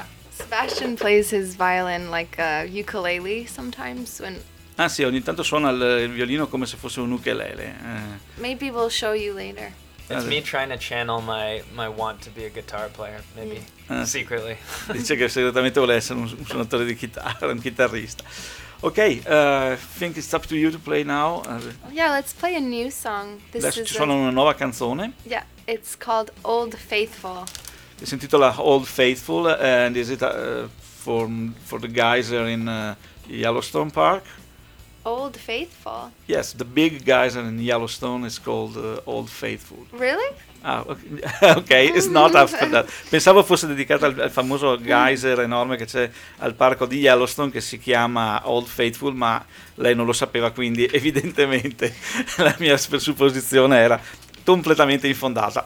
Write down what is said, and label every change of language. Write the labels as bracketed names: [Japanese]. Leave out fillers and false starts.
[English] Sebastian plays his violin like a ukulele sometimes when. [Italian] Ah sì, ogni tanto suona il violino come se fosse un ukulele. [English] Maybe we'll show you later. It's me trying to channel my want to be a guitar player, maybe, secretly. [Italian] Dice che segretamente vuole essere un suonatore di chitarra, un chitarrista. [English] Ok, think it's up to you to play now. Yeah, let's play a new song. [Italian] Adesso ci suona una nuova canzone. [English] Yeah, it's called Old Faithful. [Italian] Si intitola [English] Old Faithful, and is it for the geyser in Yellowstone Park? Old Faithful. Yes, the big geyser in Yellowstone is called Old Faithful. Really? Ah, okay. It's not after that. [Italian] Pensavo fosse dedicata al famoso geyser enorme che c'è al parco di Yellowstone che si chiama Old Faithful, ma lei non lo sapeva, quindi evidentemente la mia supposizione era completamente infondata.